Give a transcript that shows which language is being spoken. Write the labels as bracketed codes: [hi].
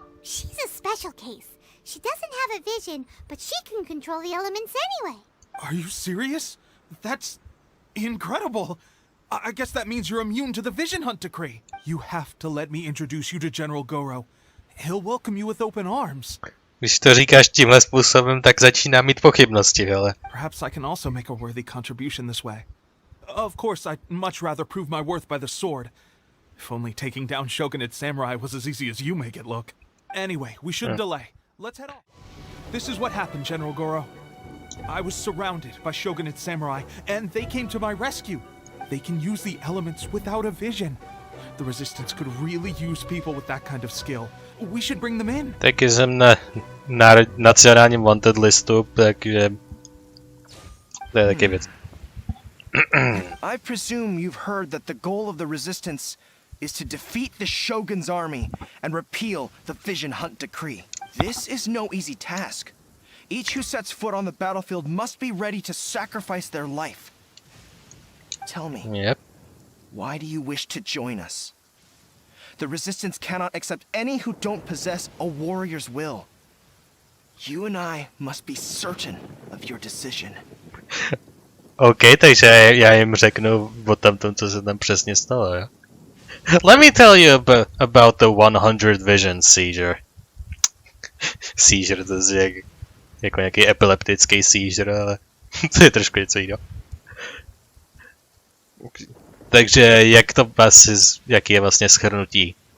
[en] She's a special case. She doesn't have a vision, but she can control the elements anyway. Are you serious? That's incredible. I guess that means you're immune to the Vision Hunt Decree. You have to let me introduce you to General Goro. He'll welcome you with open arms. [cs] Když to říkáš tímhle způsobem, tak začíná mít pochybnosti, hele. [en] Perhaps I can also make a worthy contribution this way. Of course, I'd much rather prove my worth by the sword. If only taking down Shogunate Samurai was as easy as you make it look. Anyway, we shouldn't delay. Let's head off. This is what happened, General Goro. I was surrounded by Shogunate Samurai, and they came to my rescue. They can use the elements without a vision. The Resistance could really use people with that kind of skill. We should bring them in. [cs] Taky jsem na nacionálním wanted listu, takže to je taky věc. [en] I presume you've heard that the goal of the Resistance is to defeat the Shogun's army and repeal the Vision Hunt Decree. This is no easy task. Each who sets foot on the battlefield must be ready to sacrifice their life. Tell me, why do you wish to join us? The Resistance cannot accept any who don't possess a warrior's will. You and I must be certain of your decision. [cs] OK, takže já jim řeknu o tom, co se tam přesně stalo, jo? [en] Let me tell you about the 100 vision seizure. [cs] Seizure, to je jako nějaký epileptický seizure, ale to je trošku něco jiného. Takže jaký je vlastně shrnutí?